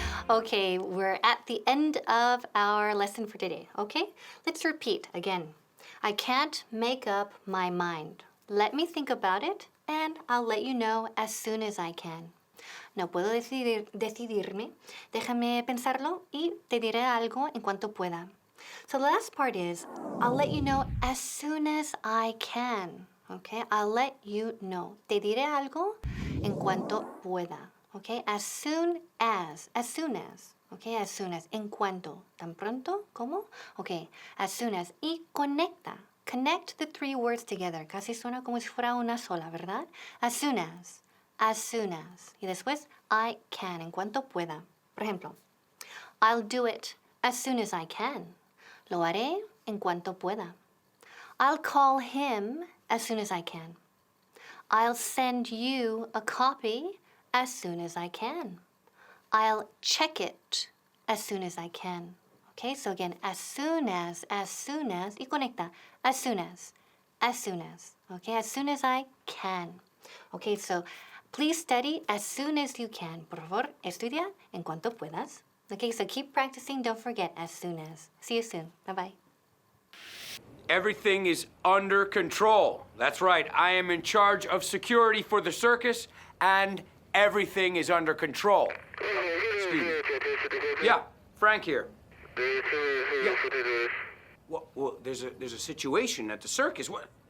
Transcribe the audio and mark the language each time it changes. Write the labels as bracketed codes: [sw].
[en] Okay, we're at the end of our lesson for today, okay? Let's repeat again. I can't make up my mind. Let me think about it, and I'll let you know as soon as I can. [es] No puedo decidirme. Déjame pensarlo y te diré algo en cuanto pueda. [en] So the last part is, I'll let you know as soon as I can. Okay, I'll let you know. [es] Te diré algo en cuanto pueda. [en] Okay, as soon as. Okay, as soon as. [es] En cuanto. ¿Tan pronto? ¿Cómo? [en] Okay, as soon as. [es] Y conecta. [en] Connect the three words together. [es] Casi suena como si fuera una sola, ¿verdad? [en] As soon as. As soon as. [es] Y después, [en] I can. [es] En cuanto pueda. Por ejemplo, [en] I'll do it as soon as I can. [es] Lo haré en cuanto pueda. [en] I'll call him as soon as I can. I'll send you a copy as soon as I can. I'll check it as soon as I can. Okay, so again, as soon as, [es] y conecta, [en] as soon as, okay, as soon as I can. Okay, so please study as soon as you can. [es] Por favor, estudia en cuanto puedas. [en] Okay, so keep practicing, don't forget, as soon as. See you soon, bye-bye. Everything is under control. That's right, I am in charge of security for the circus, and everything is under control. Excuse me. Yeah, Frank here. Yeah. Well, there's a situation at the circus. What?